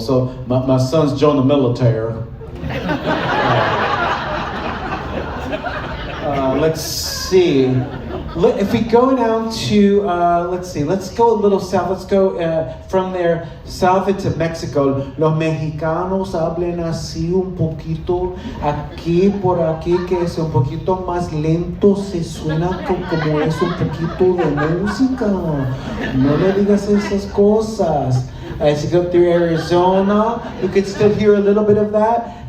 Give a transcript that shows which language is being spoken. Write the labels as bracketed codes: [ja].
[en] So my son's joined the military. Let's see. If we go down to, let's go a little south. Let's go from there south into Mexico. [es] Los mexicanos hablan así un poquito, aquí por aquí, que es un poquito más lento, se suena como es un poquito de música. No le digas esas cosas. [en] As you go through Arizona, you can still hear a little bit of that.